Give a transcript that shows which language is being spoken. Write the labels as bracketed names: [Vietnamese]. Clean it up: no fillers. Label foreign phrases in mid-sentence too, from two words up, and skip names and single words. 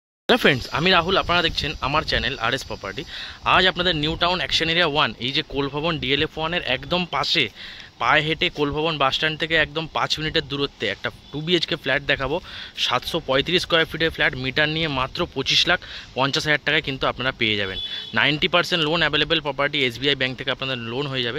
[Bangla] ফ্রেন্ডস রাহুল আপনারা দেখেন আমার চ্যানেল আর এস প্রপার্টি। আজ আপনাদের নিউ টাউন অ্যাকশন এরিয়া 1 এই যে কোল ভবন ডিএলএফ 1 এর একদম পাশে পায়ে হেঁটে কোল ভবন বাস স্ট্যান্ড থেকে একদম 5 মিনিটের দূরত্বে একটা 2 বিএইচকে ফ্ল্যাট দেখাবো। 735 [English] square feet [Bangla] ফ্ল্যাট, মিটার নিয়ে মাত্র 25,50,000 টাকায় কিন্তু আপনারা পেয়ে যাবেন। 90% [English] loan available property, [Bangla] এসবিআই ব্যাংক থেকে আপনাদের লোন হয়ে যাবে।